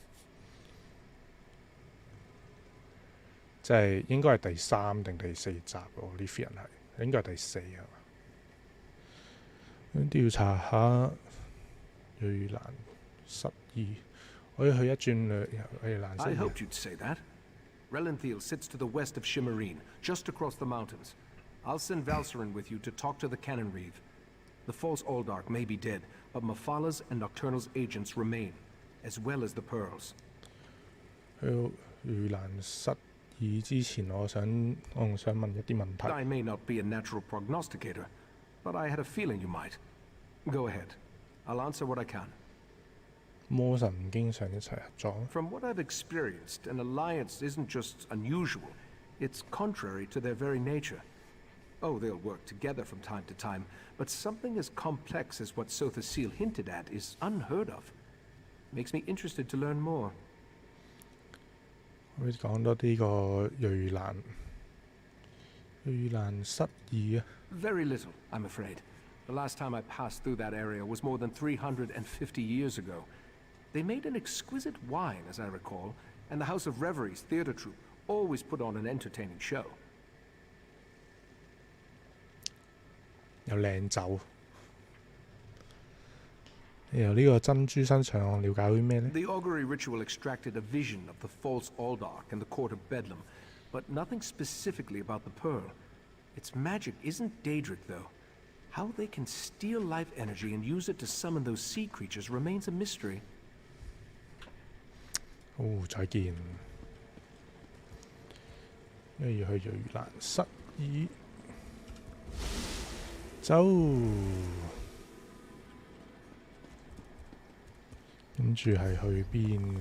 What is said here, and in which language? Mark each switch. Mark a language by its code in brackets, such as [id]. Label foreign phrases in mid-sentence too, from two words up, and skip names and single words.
[yue] 即係應該係第3定第4集喎，呢 f 人係應該係第4係嘛？調查下瑞蘭12，我要去一轉瑞蘭12。 [en] I hoped you'd say that. Relenthiel sits to the west of Shimmerine, just across the mountains. I'll send Valcerin with you to talk to the Cannon Reeve. The false Aldark may be dead, but Mephalla's and Nocturnal's agents remain, as well as the pearls. [yue] 去瑞蘭12之前，我想問一啲問題。 [en] I may not be a natural prognosticator, but I had a feeling you might. Go ahead. I'll answer what I can. [yue] 魔神唔經常一齊合作。 [en] From what I've experienced, an alliance isn't just unusual, it's contrary to their very nature. Oh, they'll work together from time to time, but something as complex as what Sotha-Seal hinted at is unheard of. Makes me interested to learn more. [yue] 我講多啲個瑞蘭12啊。 [en] Very little, I'm afraid. The last time I passed through that area was more than 350 years ago. They made an exquisite wine, as I recall, and the House of Reveries theatre troupe always put on an entertaining show. [yue] 有靚酒。由呢個珍珠身上了解啲咩呢？ [en] The augury ritual extracted a vision of the false Aldark and the court of Bedlam, but nothing specifically about the pearl. Its magic isn't Daedric, though. How they can steal life energy and use it to summon those sea creatures remains a mystery. [yue] 哦，再見。因為要去瑞蘭12，走。跟住係去邊？